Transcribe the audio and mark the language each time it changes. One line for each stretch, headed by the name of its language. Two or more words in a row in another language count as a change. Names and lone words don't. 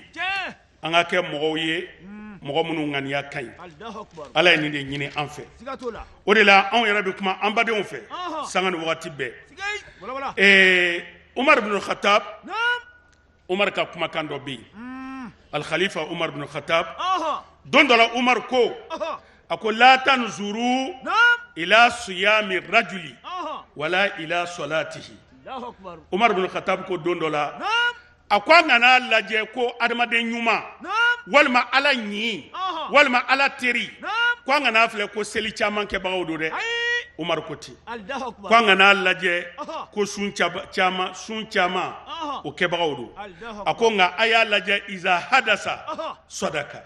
Bambara: tiɲɛ an ka kɛ mɔgɔw ye mɔgɔ minnu ŋaniya ka ɲi
Arabic: الله أكبر
Bambara: ala ye nin de ɲini an fɛ siga t'o la o de la anw yɛrɛ bɛ kuma an badenw fɛ sanga ni wagati bɛɛ sigai wala wala umar bin khattab naam umar ka kumakan dɔ bɛ yen al-khalifa umar bin khattab don dɔ la umar ko a ko
Arabic: لا تنظروا
Bambara: naam
Arabic: إلى صيام رجل ولا إلى صلاته الله أكبر
Bambara: umar bin khattab ko don dɔ la naam a ko an kana lajɛ ko adamaden ɲuman walima ala ɲi walima ala teri ko an kana filɛ ko seli caman kɛbagaw don dɛ umar ko ten
Arabic: Allahu
Bambara: ko
Arabic: Akbar
Bambara: an kana lajɛ ko sun caman o kɛbagaw don a ko nka a y'a lajɛ
Arabic: إذا حدث صدق